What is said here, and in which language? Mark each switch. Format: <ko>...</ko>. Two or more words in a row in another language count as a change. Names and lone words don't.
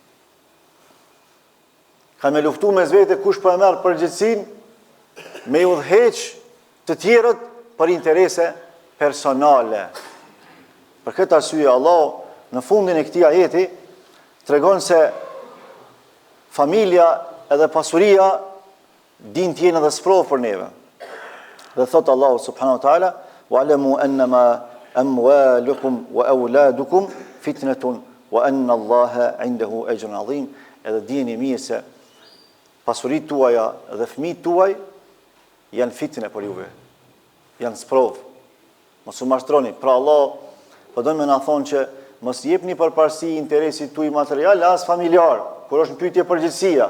<sq>Kanë me luftu me zvete kush për e merë përgjegjësinë, me u udhëheq të tjerët për interese personale. Për këtë arsye Allah në fundin e këtij ajeti tregon se familja edhe pasuria din të jenë edhe sprovë për neve. Dhe thotë Allahu</sq> <ar>سبحانه وتعالى واعلموا أنما أموالكم وأولادكم فتنة وأن الله عنده أجر عظيم.</ar> <sq>Edhe dijeni mirë se pasuritë tuaja dhe fëmijët tuaj janë fitnë për juve. Janë sprovë. Mos u mashtroni. Pra Allah po don me na thonë që mos jepni përparësi interesit tuaj material as familjar, kur është në pyetje përgjegjësia.</sq>